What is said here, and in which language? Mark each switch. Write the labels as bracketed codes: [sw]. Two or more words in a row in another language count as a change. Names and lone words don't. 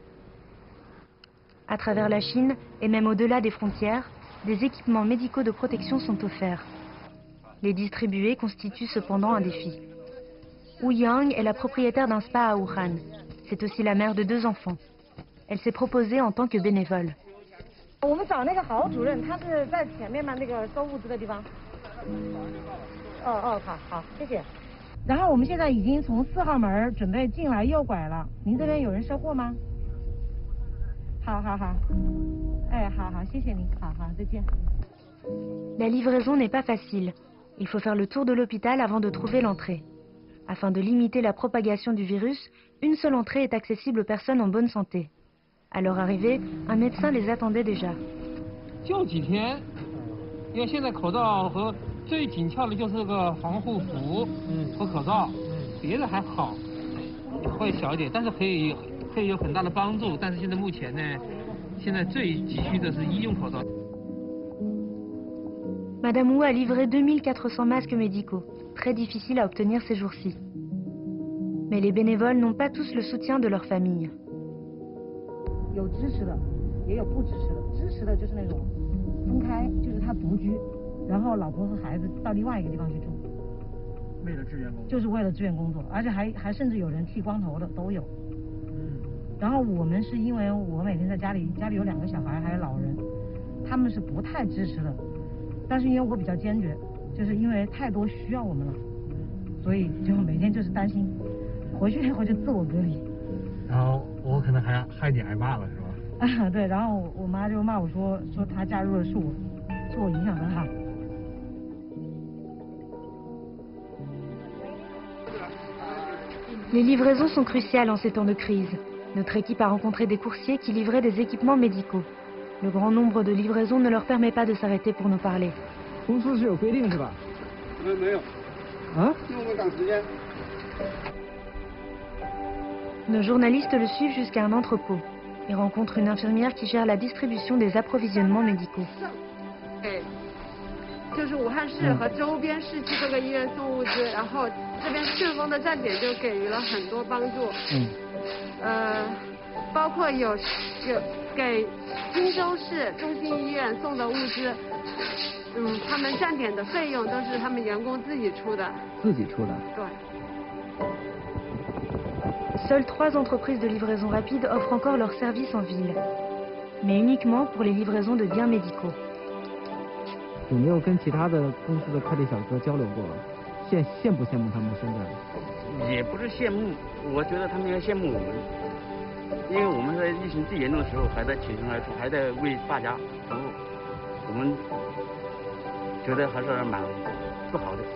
[fr] À travers la Chine, et même au-delà des frontières, des équipements médicaux de protection sont offerts. Les distribuer constitue cependant un défi. Wu Yang est la propriétaire d'un spa à Wuhan. C'est aussi la mère de 2 enfants. Elle s'est proposée en tant que bénévole. [zh] 我们找那个郝主任，他是在前面嘛，那个收物资的地方。好，谢谢。然后我们现在已经从4号门准备进来右拐了，您这边有人收货吗？好，哎，好，谢谢您，好，再见。 [fr] La livraison n'est pas facile. Il faut faire le tour de l'hôpital avant de trouver l'entrée. Afin de limiter la propagation du virus, une seule entrée est accessible aux personnes en bonne santé. À leur arrivée, un médecin les attendait déjà. [zh] 就几天，因为现在口罩和最紧俏的就是这个防护服和口罩，别的还好，会小一点，但是可以有很大的帮助。但是现在目前呢，现在最急需的是医用口罩。 [fr] Madame Wu a livré 2400 masques médicaux, très difficiles à obtenir ces jours-ci. Mais les bénévoles n'ont pas tous le soutien de leur famille. [zh] 有支持的，也有不支持的。支持的就是那种分开，就是他独居，然后老婆和孩子到另外一个地方去住，为了支援工作，就是为了支援工作，而且还甚至有人剃光头的都有。然后我们是因为我每天在家里有2个小孩，还有老人，他们是不太支持的。但是因为我比较坚决，就是因为太多需要我们了，所以就每天就是担心，回去以后就自我隔离。然后我可能还害你挨骂了，是吧？对，然后我妈就骂我说她加入了是我，说我影响很好。 [fr] Les livraisons sont cruciales en ces temps de crise. Notre équipe a rencontré des coursiers qui livraient des équipements médicaux. Le grand nombre de livraisons ne leur permet pas de s'arrêter pour nous parler. [zh] 公司是有规定是吧？没有。啊？因为我们赶时间。 [fr] Nos journalistes le suivent jusqu'à un entrepôt et rencontrent une infirmière qui gère la distribution des approvisionnements médicaux. [zh] 就是武汉市和周边市区各个医院送物资，然后这边顺丰的站点就给予了很多帮助。包括有给荆州市中心医院送的物资，他们站点的费用都是他们员工自己出的。自己出的。对。 [fr] Seules 3 entreprises de livraison rapide offrent encore leurs services en ville, mais uniquement pour les livraisons de biens médicaux. [zh] 有没有跟其他的公司的快递小哥交流过？羡不羡慕他们现在？也不是羡慕，我觉得他们应该羡慕我们，因为我们在疫情最严重的时候还在挺身而出，还在为大家服务，我们觉得还是蛮自豪的。